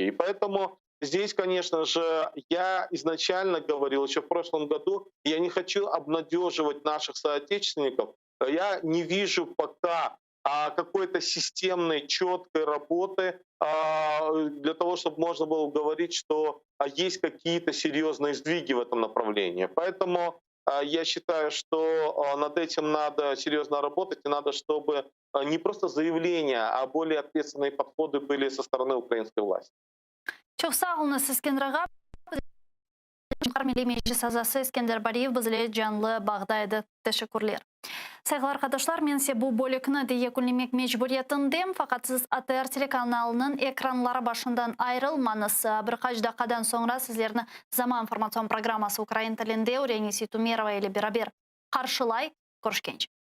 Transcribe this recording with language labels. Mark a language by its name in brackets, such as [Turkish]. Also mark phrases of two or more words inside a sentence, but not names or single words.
[Russian] И поэтому здесь, конечно же, я изначально говорил еще в прошлом году, я не хочу обнадеживать наших соотечественников, я не вижу пока какой-то системной, четкой работы для того, чтобы можно было говорить, что есть какие-то серьезные сдвиги в этом направлении. Поэтому я считаю, что над этим надо серьезно работать, и надо, чтобы не просто заявления, а более ответственные подходы были со стороны украинской власти. [Crimean Tatar] Çok sağ olun Eskender ağa. Milli Meclis azası Eskender Bariyev bizle canlı bağdaydı. Teşekkürler. Saygılar arkadaşlar, men size bu bölükünü de yekunlemek mecburiyetindeyim. Fakat siz ATR telekanalının ekranları başından ayrılmanız. Birkaç dakikadan sonra sizlerini Zaman informasyon programması Ukrayna tilinde Ureni Situmerova ile beraber karşılay. Görüşkенче.